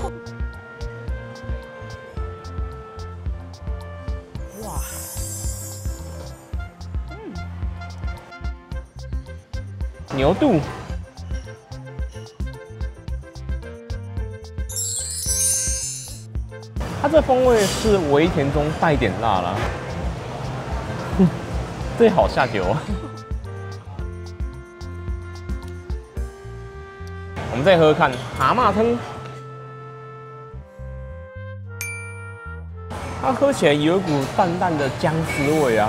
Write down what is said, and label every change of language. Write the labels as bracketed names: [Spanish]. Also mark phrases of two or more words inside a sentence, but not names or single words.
[Chinese] 哇，牛肚，它這風味是微甜中帶點辣啦。這好下酒啊！我們再喝喝看蛤蟆湯，它喝起來有一股淡淡的薑絲味啊！